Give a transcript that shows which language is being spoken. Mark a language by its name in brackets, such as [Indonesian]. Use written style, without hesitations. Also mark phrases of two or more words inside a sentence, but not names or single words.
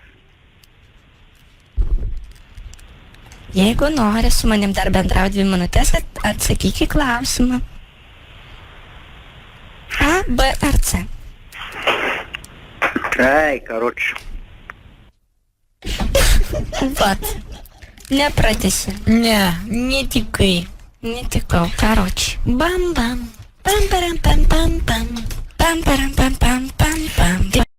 [Lithuanian] Jeigu nori su manim dar bendrauti 2 minutės, atsakyk į klausimą. A, B ar C? [Russian] Ай, короче. [Lithuanian] Vat. Nepratesi. Ne, netikai. Netikau, karoči. Bam bam. Pam param pam pam pam. Pam param pam pam pam pam.